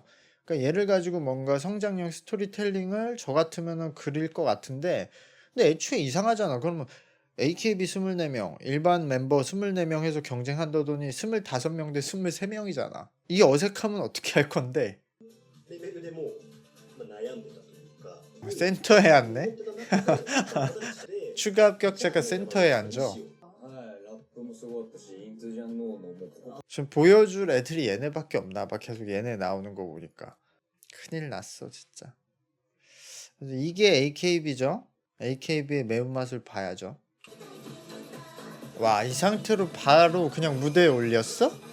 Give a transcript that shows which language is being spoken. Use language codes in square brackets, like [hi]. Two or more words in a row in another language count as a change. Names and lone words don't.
[ko] 그러니까 얘를 가지고 뭔가 성장형 스토리텔링을 저 같으면은 그릴 것 같은데, 근데 애초에 이상하잖아. 그러면 AKB 24명, 일반 멤버 24명 해서 경쟁한다더니 25명 대 23명이잖아. 이게 어색하면 어떻게 할 건데? [ja] レベルでもう、悩んでたというか [ko] 센터에 앉네? 추가 합격자가 센터에 앉아. [ja] はいラップもすごかったしイントゥジャンノーのもうここ [ko] 지금 보여줄 애들이 얘네밖에 없나 봐. 계속 얘네 나오는 거 보니까. 큰일 났어 진짜. 그래서 이게 AKB죠. AKB의 매운맛을 봐야죠. 와, 이 상태로 바로 그냥 무대에 올렸어?